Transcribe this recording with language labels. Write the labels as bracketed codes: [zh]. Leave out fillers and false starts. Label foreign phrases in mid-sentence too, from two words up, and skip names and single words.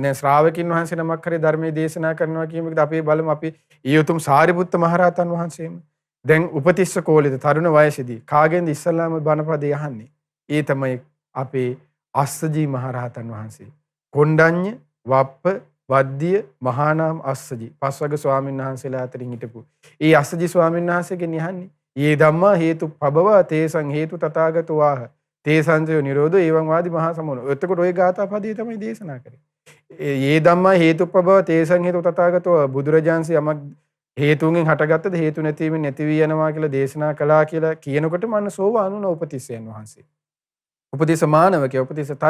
[si] දැන් ශ්‍රාවකීන් වහන්සේ නමක් හරි ධර්මයේ දේශනා කරනවා කියමු. අපි බලමු අපි ඊයතුම් සාරිපුත්ත මහරහතන් වහන්සේම දැන් උපතිස්ස කෝලෙද තරුණ වයසේදී කාගෙන්ද ඉස්සල්ලාම බණපදේ අහන්නේ? ඒ තමයි අපේ අස්සජී මහරහතන් වහන්සේ. කොණ්ඩඤ්ඤ, වප්ප, වද්දිය, මහානාම අස්සජී පස්වග ස්වාමීන් වහන්සේලා අතරින් හිටපු. ඒ අස්සජී ස්වාමීන් වහන්සේගෙන් යහන්නේ. [pi] "යේ ධම්මා හේතු පබව තේසං හේතු තථාගතෝ ආහ. තේසංසයෝ නිරෝධෝ එවං වාදි මහා සමනෝ." [si] එතකොට ওই ගාථා පදේ තමයි දේශනා කරේ. [pi] "යේ ධම්මා හේතු පබව තේසං හේතු තථාගතෝ" [si] බුදුරජාන්සේ යමක් හේතුන්ගෙන් හටගත්තද හේතු නැතිවීමෙන් නැති වී යනවා කියලා දේශනා කළා කියලා කියනකොටම අන්න සෝවාන් වුණ උපතිස්සයන් වහන්සේ. උපදේශ මානවකයා උපදේශ තරුණයා.